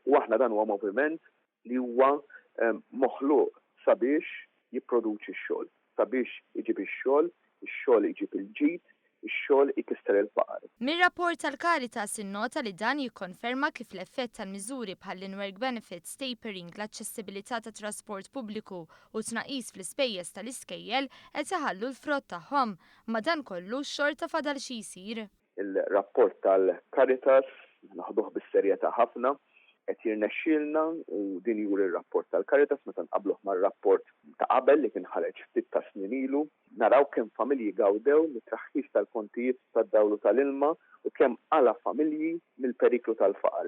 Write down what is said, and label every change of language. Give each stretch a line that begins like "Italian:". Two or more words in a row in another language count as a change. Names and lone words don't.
Maltese: U aħna dan huwa moviment li huwa moħluq sabiex jipproduċi x-xogħol, sabiex iġib ix-xogħol, ix-xogħol iġib il-ġid, ix-xogħol ikisser il-faqar. Mir-rapport tal-Caritas innota li dan jikkonferma kif l-effett tal-miżuri bħal l-
English: in-work benefits,
Maltese: tapering, l-aċċessibilità tat trasport pubbliku u tnaqqis fl-ispejjeż tal-iskejjel qed iħallu l-frott tagħhom, ma dan kollu xorta fadal xi jsir. Il-rapport tal-Caritas naħduh bis-serjetà ħafna qed jirnexxielna u din juri r-rapport tal-Caritas meta nqabbluh mar-rapport ta' qabel li kien ħareġ ftit ta' snin ilu, naraw kemm familji gawdew mit-traħħis tal-kontijiet tad-dawlu tal-ilma u kemm għala familji mill-periklu tal-faqar.